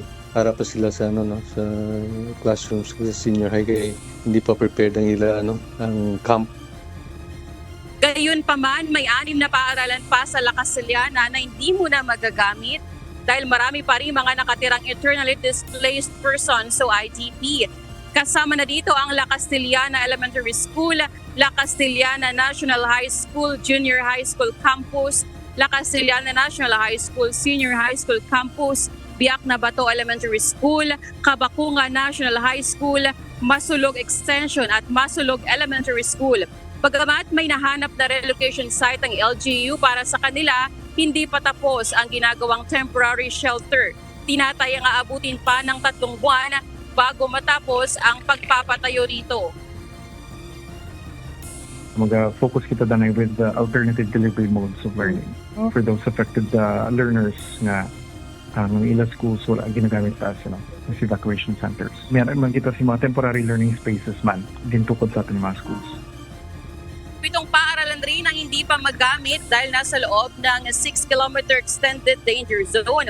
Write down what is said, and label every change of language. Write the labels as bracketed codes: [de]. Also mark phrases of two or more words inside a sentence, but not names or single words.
[tl] Harap pa sila sa sa classrooms sa [en] senior high [tl] kaya hindi pa prepared ang ang camp. Gayunpaman, may 6 na paaralan pa sa La Castellana na hindi muna magagamit dahil marami pa rin mga nakatirang [en] internally displaced persons [tl] o IDP. Kasama na dito ang La Castellana Elementary School, La Castellana National High School Junior High School Campus, La Castellana National High School Senior High School Campus, Biak na Bato Elementary School, Kabakunga National High School, Masulog Extension at Masulog Elementary School. Bagamat may nahanap na [en] relocation site [tl] ang LGU para sa kanila, hindi pa tapos ang ginagawang [en] temporary shelter. [tl] Tinatayang aabutin pa ng 3 buwan bago matapos ang pagpapatayo rito. [hil] Mag-focus kita danay [en] with the alternative delivery modes of learning for those affected learners [hil] nga ng ilang schools wala ginagamit sa [en] as evacuation centers. [hil] Meron man kita si mga [en] temporary learning spaces [hil] man din tukod sa ating mga schools. [tl] 7 paaralan rin ang hindi pa magamit dahil nasa loob ng [en] 6-kilometer extended danger zone.